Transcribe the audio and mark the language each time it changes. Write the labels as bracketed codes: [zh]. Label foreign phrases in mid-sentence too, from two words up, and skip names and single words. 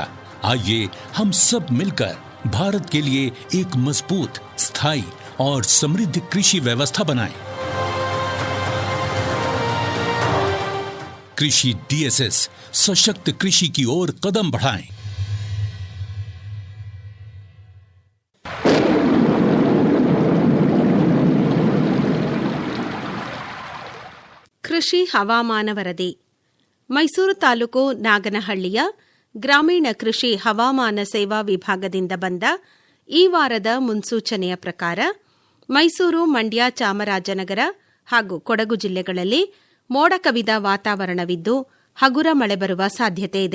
[hi] आइए हम सब मिलकर भारत के लिए एक मजबूत, स्थायी और समृद्ध कृषि व्यवस्था बनाएं. कृषि डीएसएस सशक्त कृषि की ओर कदम बढ़ाएं. [kn] ಕೃಷಿ ಹವಾಮಾನ ವರದಿ. ಮೈಸೂರು ತಾಲೂಕು ನಾಗನಹಳ್ಳಿಯ ಗ್ರಾಮೀಣ ಕೃಷಿ ಹವಾಮಾನ ಸೇವಾ ವಿಭಾಗದಿಂದ ಬಂದ ಈ ವಾರದ ಮುನ್ಸೂಚನೆಯ ಪ್ರಕಾರ ಮೈಸೂರು, ಮಂಡ್ಯ, ಚಾಮರಾಜನಗರ ಹಾಗೂ ಕೊಡಗು ಜಿಲ್ಲೆಗಳಲ್ಲಿ ಮೋಡ ಕವಿದ ವಾತಾವರಣವಿದ್ದು ಹಗುರ ಮಳೆ ಬರುವ ಸಾಧ್ಯತೆ ಇದೆ.